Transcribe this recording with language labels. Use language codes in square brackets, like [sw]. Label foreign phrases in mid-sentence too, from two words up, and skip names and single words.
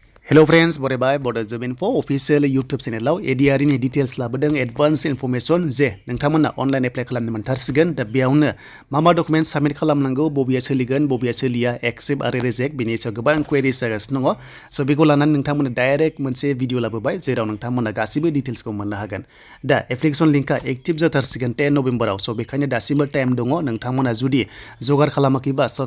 [en] Hello friends, [brx] बरायबाय Bodo Gr.4 [en] official YouTube channel [brx] ADRe नि details लाबोदों [en] advance information [brx] जे नोंथांमोना [en] online apply [brx] खालामनो मोनथारसिगोन दा बेयावनो मा [en] document submit [brx] खालामनांगौ बबेया सोलिगोन बबेया सोलिया accept आरो reject बेनि सायाव गोबां queries जागासिनो दङ सो बेखौ लानानै नोंथांमोना डाइरेक्ट मोनसे भिडिअ लाबोबाय जेराव नोंथांमोना गासिबो डिटेल्सखौ मोननो हागोन दा एप्लिकेशन लिंकआ एक्टिभ जाथारसिगोन 10 नभेम्बराव सो बेखायनो दासिमबो टाइम दङ नोंथांमोना जुदि जगार खालामाखैबा सो